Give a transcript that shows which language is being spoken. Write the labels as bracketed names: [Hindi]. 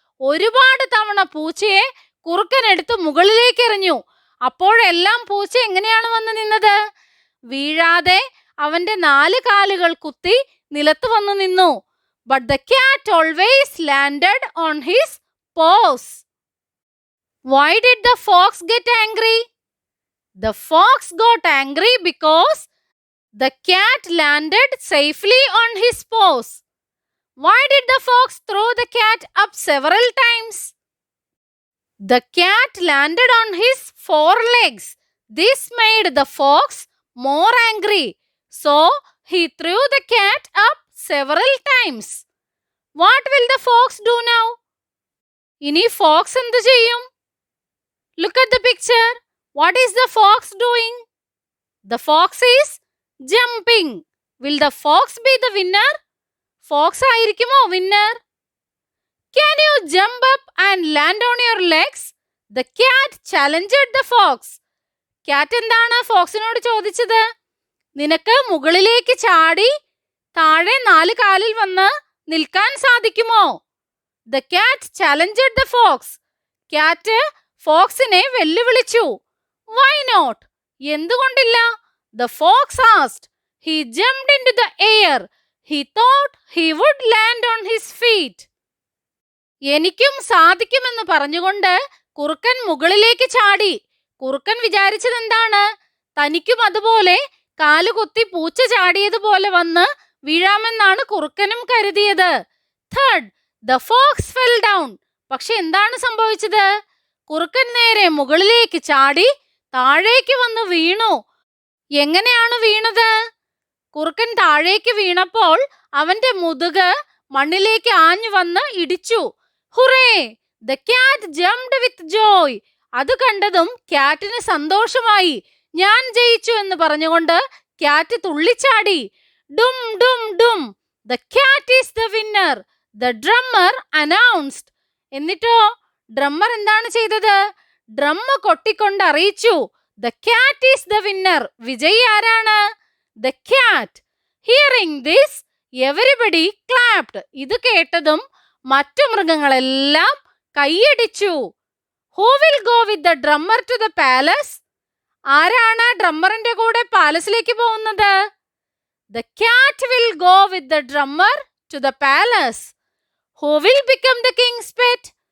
[Malayalam] ഒരുപാട് തവണ പൂച്ചയെ കുറുക്കൻ എടുത്ത് മുകളിലേക്ക് എറിഞ്ഞു. അപ്പോഴെല്ലാം പൂച്ച എങ്ങനെയാണ് വന്നു നിന്നത്? വീഴാതെ അവന്റെ 4 കാലുകൾ കുത്തി നിലത്ത് വന്നു നിന്നു. [English] But the cat always landed on his paws. Why did the fox get angry? The fox got angry because the cat landed safely on his paws. Why did the fox throw the cat up several times? The cat landed on his forelegs. This made the fox more angry. So he threw the cat up several times. What will the fox do now? [Malayalam] ഇനി Fox എന്ത് ചെയ്യും? [English] Look at the picture. What is the fox doing? The fox is jumping. Will the fox be the winner? Fox [Malayalam] ആയിരിക്കുമോ [English] winner? Can you jump up and land on your legs? The cat challenged the fox. [Malayalam] Cat എന്താണ് ഫോക്സിനോട് ചോദിച്ചത്? നിനക്ക് മുകളിലേക്ക് ചാടി താഴെ 4 കാലിൽ വന്ന് നിൽക്കാൻ സാധിക്കുമോ? [English] The cat challenged the fox. Cat [Malayalam] ഫോക്സിനെ വെല്ലുവിളിച്ചു. [English] Why not? [Malayalam] എന്തുകൊണ്ടില്ല? [English] The fox asked. He jumped into the air. He thought he would land on his feet. [Malayalam] എനിക്കും സാധിക്കുമെന്ന് പറഞ്ഞുകൊണ്ട് കുറുക്കൻ മുകളിലേക്ക് ചാടി. കുറുക്കൻ വിചാരിച്ചത് എന്താണ്? തനിക്കും അതുപോലെ കാലുകുത്തി പൂച്ച ചാടിയതുപോലെ വന്ന് വീഴാമെന്നാണ് കുറുക്കനും കരുതിയത്. [English] Third, the fox fell down. [Malayalam] പക്ഷെ എന്താണ് സംഭവിച്ചത്? കുറുക്കൻ നേരെ മുകളിലേക്ക് ചാടി താഴേക്ക് വന്ന് വീണു. എങ്ങനെയാണ് വീണത്? കുറുക്കൻ താഴേക്ക് വീണപ്പോൾ അവന്റെ മുതുക് മണ്ണിലേക്ക് ആഞ്ഞു വന്ന് ഇടിച്ചു. Hurray! [English] The cat jumped with joy. [Malayalam] അത് കണ്ടതും ക്യാറ്റിന് സന്തോഷമായി. ഞാൻ ജയിച്ചു എന്ന് പറഞ്ഞുകൊണ്ട് ക്യാറ്റ് തുള്ളിച്ചാടി. [English] ഡും ഡും ഡും. The cat is the winner. The drummer announced. [Malayalam] എന്നിട്ടോ ഡ്രമ്മർ എന്താണ് ചെയ്തത്? ഡ്രം കൊട്ടിക്കൊണ്ട് അറിയിച്ചു. [English] The cat is the winner. [Malayalam] വിജയി ആരാണ്? [English] The cat. Hearing this, everybody clapped. [Malayalam] ഇത് കേട്ടതും മറ്റു മൃഗങ്ങളെല്ലാം കൈയടിച്ചു. [English] Who will go with the drummer to the palace? [Malayalam] ആരാണ് ഡ്രമ്മറിന്റെ കൂടെ പാലസിലേക്ക് പോകുന്നത്? [English] The cat will go with the drummer to the palace. Who will become the king's pet?